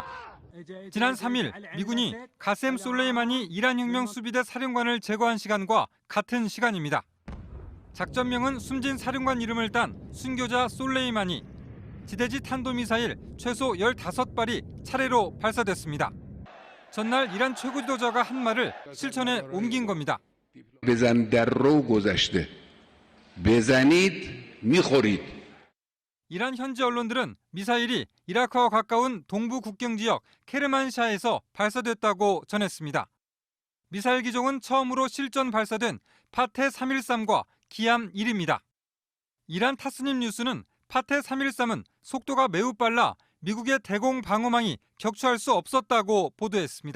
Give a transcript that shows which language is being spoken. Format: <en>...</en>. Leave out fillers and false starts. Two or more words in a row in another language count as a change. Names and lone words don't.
<ko>지난 3일 미군이 가셈 솔레이마니 이란 혁명수비대 사령관을 제거한 시간과 같은 시간입니다. 작전명은 숨진 사령관 이름을 딴 순교자 솔레이마니. 지대지 탄도미사일 최소 15발이 차례로 발사됐습니다. 전날 이란 최고 지도자가 한 말을 실천에 옮긴 겁니다.</ko> <fa>بزن در رو گذشته بزنید میخورید.</fa> <ko>이란 현지 언론들은 미사일이 이라크와 가까운 동부 국경 지역 케르만샤에서 발사됐다고 전했습니다. 미사일 기종은 처음으로 실전 발사된 파테 313과 기암 1입니다. 이란 타스님 뉴스는 파테 313은 속도가 매우 빨라 미국의 대공 방어망이 격추할 수 없었다고 보도했습니다.</ko>